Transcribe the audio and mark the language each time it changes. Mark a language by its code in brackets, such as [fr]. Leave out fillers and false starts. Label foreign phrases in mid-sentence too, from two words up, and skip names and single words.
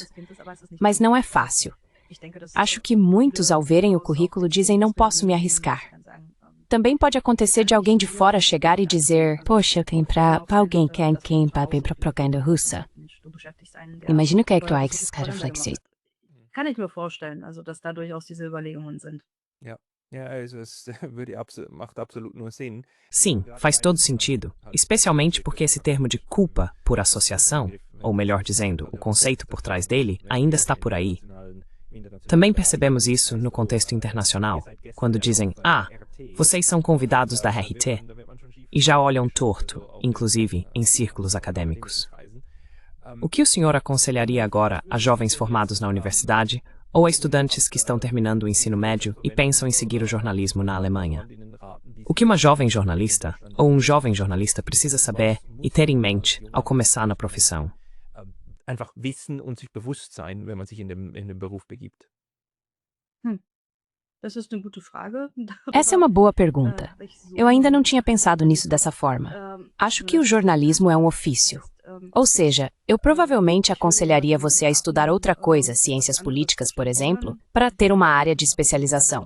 [pt] Mas não é fácil. Acho que muitos, ao verem o currículo, dizem não posso me arriscar. Também pode acontecer de alguém de fora chegar e dizer, poxa, eu tenho para alguém que é quem para propaganda russa. Imagina o que é que tu acha esses caras flexíveis. [de] Kann ich mir vorstellen, also dass da durchaus diese Überlegungen sind. Also es macht absolut nur Sinn. [pt] Sim, faz todo sentido, especialmente porque esse termo de culpa por associação, ou melhor dizendo, o conceito por trás dele, ainda está por aí. Também percebemos isso no contexto internacional, quando dizem, vocês são convidados da RT, e já olham torto, inclusive em círculos acadêmicos. O que o senhor aconselharia agora a jovens formados na universidade ou a estudantes que estão terminando o ensino médio e pensam em seguir o jornalismo na Alemanha? O que uma jovem jornalista ou um jovem jornalista precisa saber e ter em mente ao começar na profissão? [de] Einfach wissen und sich bewusst sein, wenn man sich in dem Beruf begibt. [pt] Essa é uma boa pergunta. Eu ainda não tinha pensado nisso dessa forma. Acho que o jornalismo é um ofício. Ou seja, eu provavelmente aconselharia você a estudar outra coisa, ciências políticas, por exemplo, para ter uma área de especialização.